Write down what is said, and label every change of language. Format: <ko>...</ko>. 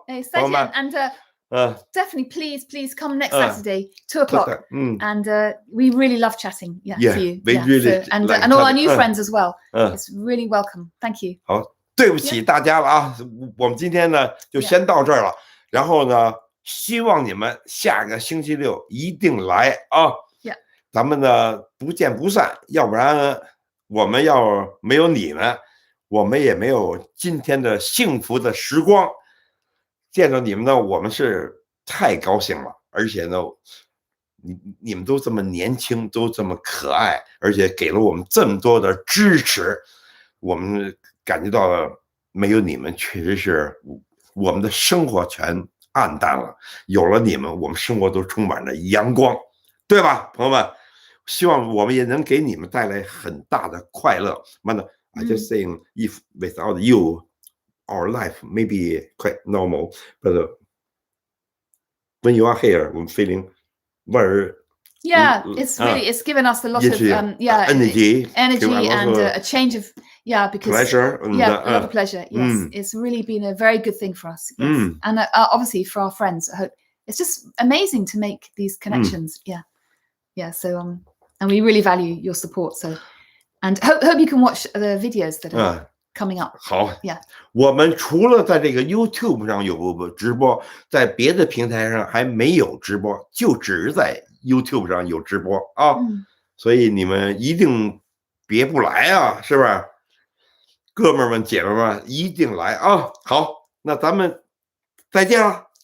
<zh>再见</zh> <en>and definitely please come next Saturday 2:00 and we really love chatting to you really and all our new friends as well. It's really welcome. Thank you.</en> <zh>好，对不起大家了啊，我们今天呢就先到这儿了，然后呢希望你们下个星期六一定来啊，咱们呢不见不散，要不然我们要没有你们，我们也没有今天的幸福的时光。见到你们呢，我们是太高兴了，而且呢，你们都这么年轻，都这么可爱，而且给了我们这么多的支持，我们感觉到了，没有你们，确实是我们的生活全暗淡了。有了你们，我们生活都充满了阳光，对吧，朋友们？希望我们也能给你们带来很大的快乐。</zh> <en>I just saying, if without you.Our life may be quite normal, but when you are here, I'm feeling very. It's given us a lot of energy and a change of because pleasure. A lot of pleasure. Yes, it's really been a very good thing for us. Yes, and obviously for our friends. I hope it's just amazing to make these connections. So and we really value your support. So and hope you can watch the videos that are.Coming up.</en> <zh>好，我们除了在这个 YouTube 上有直播，在别的平台上还没有直播，就只是在 YouTube 上有直播啊。所以你们一定别不来啊，是不是？哥们儿们、姐们们一定来啊！好，那咱们再见了。</zh>